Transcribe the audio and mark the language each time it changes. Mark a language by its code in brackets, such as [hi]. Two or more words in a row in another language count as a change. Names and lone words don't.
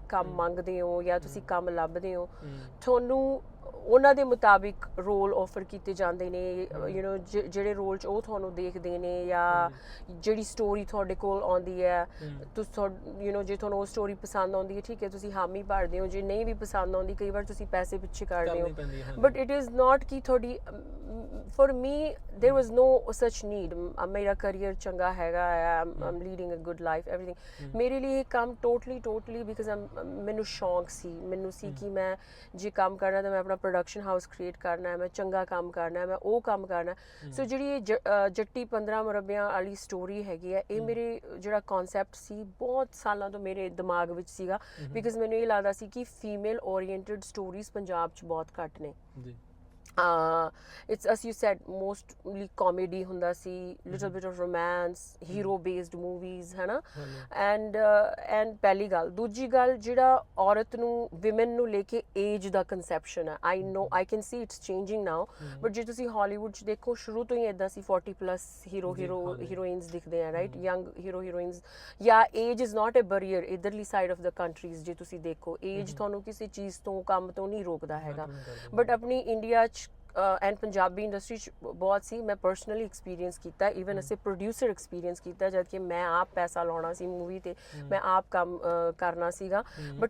[pa] ਕੰਮ ਮੰਗਦੇ ਹੋ ਜਾਂ ਤੁਸੀਂ ਕੰਮ ਲੱਭਦੇ ਹੋ ਤੁਹਾਨੂੰ ਉਹਨਾਂ ਦੇ ਮੁਤਾਬਿਕ ਰੋਲ ਆਫਰ ਕੀਤੇ ਜਾਂਦੇ ਨੇ [en] you know [pa] ਜਿਹੜੇ ਰੋਲ 'ਚ ਉਹ ਤੁਹਾਨੂੰ ਦੇਖਦੇ ਨੇ ਜਾਂ ਜਿਹੜੀ ਸਟੋਰੀ ਤੁਹਾਡੇ ਕੋਲ ਆਉਂਦੀ ਹੈ ਤੁਸੀਂ [en] you know [pa] ਜੇ ਤੁਹਾਨੂੰ ਉਹ ਸਟੋਰੀ ਪਸੰਦ ਆਉਂਦੀ ਹੈ ਠੀਕ ਹੈ ਤੁਸੀਂ ਹਾਮੀ ਭਰਦੇ ਹੋ ਜੇ ਨਹੀਂ ਵੀ ਪਸੰਦ ਆਉਂਦੀ ਕਈ ਵਾਰ ਤੁਸੀਂ ਪੈਸੇ ਪਿੱਛੇ ਕਰਦੇ ਹੋ [en] but it is not [pa] ਕਿ ਤੁਹਾਡੀ [en] for me there was no such need [pa] ਮੇਰਾ ਕਰੀਅਰ ਚੰਗਾ ਹੈਗਾ [en] I'm leading a good life everything [pa] ਮੇਰੇ ਲਈ ਇਹ ਕੰਮ [en] totally because [pa] ਮੈਨੂੰ ਸ਼ੌਂਕ ਸੀ ਮੈਨੂੰ ਸੀ ਕਿ ਮੈਂ ਜੇ ਕੰਮ ਕਰਨਾ ਤਾਂ ਮੈਂ ਆਪਣਾ [en] production house [pa] ਕ੍ਰੀਏਟ ਕਰਨਾ ਹੈ ਮੈਂ ਚੰਗਾ ਕੰਮ ਕਰਨਾ ਹੈ ਮੈਂ ਉਹ ਕੰਮ ਕਰਨਾ ਸੋ ਜਿਹੜੀ ਇਹ ਜੱਟੀ 15 ਮੁਰੱਬਿਆਂ ਵਾਲੀ ਸਟੋਰੀ ਹੈਗੀ ਹੈ ਇਹ ਮੇਰੇ ਜਿਹੜਾ ਕਨਸੈਪਟ ਸੀ ਬਹੁਤ ਸਾਲਾਂ ਤੋਂ ਮੇਰੇ ਦਿਮਾਗ ਵਿੱਚ ਸੀਗਾ ਬਿਕਾਜ਼ ਮੈਨੂੰ ਇਹ ਲੱਗਦਾ ਸੀ ਕਿ [en] female oriented stories [pa] ਪੰਜਾਬ 'ਚ ਬਹੁਤ ਘੱਟ ਨੇ ਜੀ [en] it's as you said mostly comedy [pa] ਹੁੰਦਾ ਸੀ [en] little bit of romance hero based movies [pa] ਹੈ ਨਾ and ਪਹਿਲੀ ਗੱਲ ਦੂਜੀ ਗੱਲ ਜਿਹੜਾ ਔਰਤ ਨੂੰ women ਨੂੰ ਲੈ ਕੇ age ਦਾ conception ਹੈ [en] I can see it's changing now but [pa] ਜੇ ਤੁਸੀਂ ਹਾਲੀਵੁੱਡ 'ਚ ਦੇਖੋ ਸ਼ੁਰੂ ਤੋਂ ਹੀ ਇਦਾਂ ਸੀ 40 [en] plus heroines [pa] ਦਿਖਦੇ ਆ [en] right young heroines [pa] ਜਾਂ [en] age is not a barrier [pa] ਇਧਰਲੀ [en] side of the countries [pa] ਜੇ ਤੁਸੀਂ ਦੇਖੋ age ਤੁਹਾਨੂੰ ਕਿਸੇ ਚੀਜ਼ ਤੋਂ ਕੰਮ ਤੋਂ ਨਹੀਂ ਰੋਕਦਾ ਹੈਗਾ ਬਟ ਆਪਣੀ ਇੰਡੀਆ 'ਚ [en] and Punjabi industry [pa] 'ਚ ਬਹੁਤ ਸੀ ਮੈਂ [en] personally experience [pa] ਕੀਤਾ ਈਵਨ ਅਸੀਂ [en] producer experience [pa] ਕੀਤਾ ਜਦ ਕਿ ਮੈਂ ਆਪ ਪੈਸਾ ਲਾਉਣਾ ਸੀ ਮੂਵੀ ਤੇ ਮੈਂ ਆਪ ਕੰਮ ਕਰਨਾ ਸੀਗਾ ਬਟ